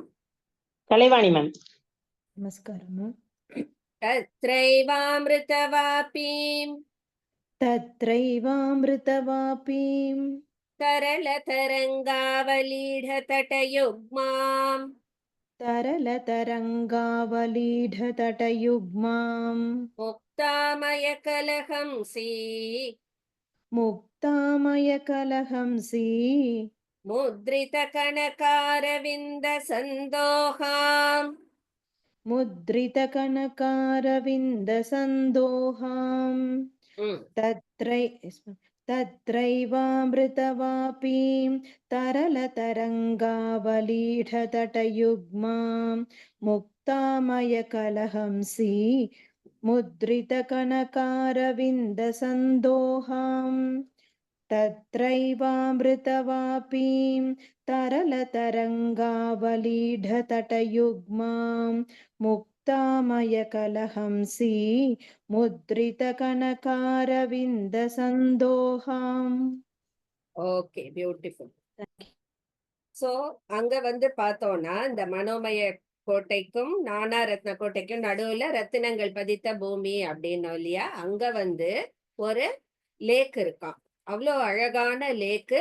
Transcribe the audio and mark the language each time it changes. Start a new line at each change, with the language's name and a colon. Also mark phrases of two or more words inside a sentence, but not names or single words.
Tamil: கலைவாணி மேம். நமஸ்காரம்.
Sanskrit: தத்ரைவாமிருதவாபீம் தத்ரைவாமிருதவாபீம் तरलतरङ्गावलीढ तटयुग्माम् तरलतरङ्गावलीढ तटयुग्माम् मुक्तामय कलहंसी मुक्तामयकलहंसी मुद्रित कनकारविन्द सन्दोहाम् मुद्रितकनकारविन्दसन्दोहाम् तत्रैवामृतवापीं तरलतरङ्गावलीढ तटयुग्माम् मुक्तामयकलहंसी मुद्रितकनकारविन्दसन्दोहाम् तत्रैवामृतवापीं तरलतरङ्गावलीढतटयुग्मां मुक्तामयकलहंसी मुद्रितकनकारविन्दसन्दोहाम्.
English: okay, beautiful.
Tamil: சோ அங்க வந்து பார்த்தோம்னா இந்த மனோமய கோட்டைக்கும் நானா ரத்ன கோட்டைக்கும் நடுவுல ரத்தினங்கள் பதித்த பூமி அப்படின்னோம் இல்லையா? அங்க வந்து ஒரு லேக் இருக்காம். அவ்வளோ அழகான லேக்கு.